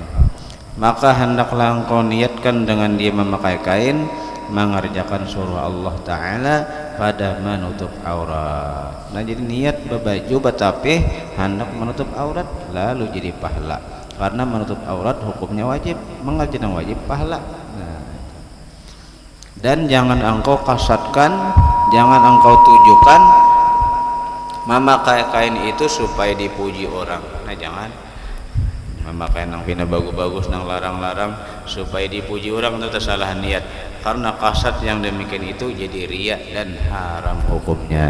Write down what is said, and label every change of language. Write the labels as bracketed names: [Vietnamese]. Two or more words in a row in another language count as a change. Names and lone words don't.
[Malay] Maka hendaklah engkau niatkan dengan dia memakai kain mengerjakan suruh Allah Ta'ala pada menutup aurat. [Banjar] Nah jadi niat berbaju betapih hendak menutup aurat lalu jadi pahala, karena menutup aurat hukumnya wajib, mengerjakan wajib pahala. [Malay] Nah, dan jangan engkau kasatkan, jangan engkau tujukan memakai kain itu supaya dipuji orang. [Banjar] Nah jangan memakai nang pina bagus-bagus nang larang-larang supaya dipuji orang, itu salah niat, karena kasat yang demikian itu jadi riya dan haram hukumnya.